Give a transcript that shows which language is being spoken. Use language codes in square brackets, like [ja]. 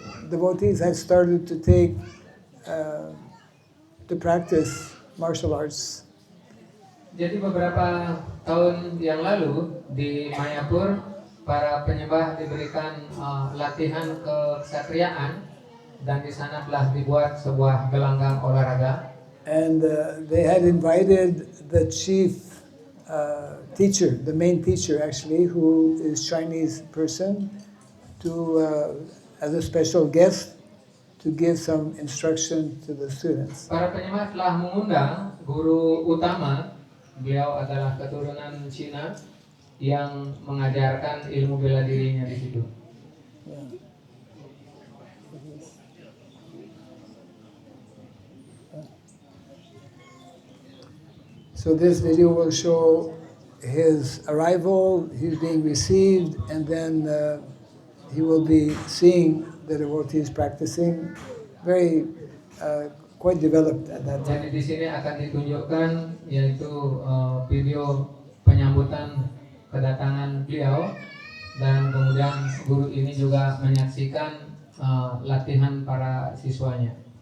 [en] Devotees had started to practice martial arts. [id] Jadi beberapa tahun yang lalu di Mayapur, para penyembah diberikan latihan kesatriaan, dan di sana telah dibuat sebuah gelanggang olahraga. [en] And they had invited the chief teacher, the main teacher actually, who is Chinese person, to as a special guest to give some instruction to the students. [id] Para penyembah telah mengundang guru utama, beliau adalah keturunan Cina yang mengajarkan ilmu bela dirinya di situ. [en] So this video will show his arrival, he's being received, and then he will be seeing the devotees practicing, very quite developed at that time. [id] Jadi di sini akan ditunjukkan yaitu video penyambutan kedatangan beliau, dan kemudian guru ini juga menyaksikan latihan para siswanya.